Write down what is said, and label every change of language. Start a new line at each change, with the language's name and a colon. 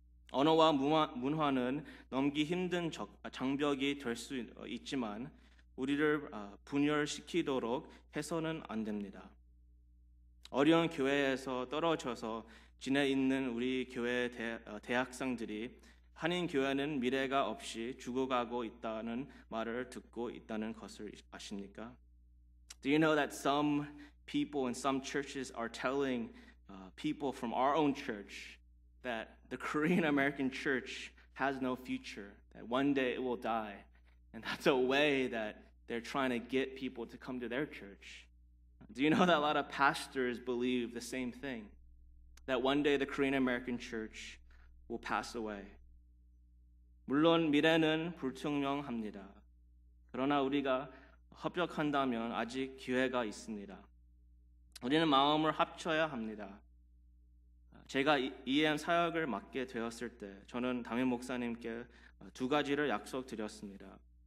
Korean: 언어와 문화는 넘기 힘든 장벽이 될 수 있지만 우리를 분열시키도록 해서는 안 됩니다. 어려운 교회에서 떨어져서 지내 있는 우리 교회 대학생들이 한인 교회는 미래가 없이 죽어가고 있다는 말을 듣고 있다는 것을 아십니까?
English: Do you know that some people in some churches are telling people from our own church that the Korean American church has no future, that one day it will die, and that's a way that they're trying to get people to come to their church. Do you know that a lot of pastors believe the same thing, that one day the Korean American church will pass away?
Korean: 물론 미래는 불투명합니다. 그러나 우리가 협력한다면 아직 기회가 있습니다. 우리는 마음을 합쳐야 합니다. 제가 EM 사역을 맡게 되었을 때 저는 담임 목사님께 두 가지를 약속드렸습니다.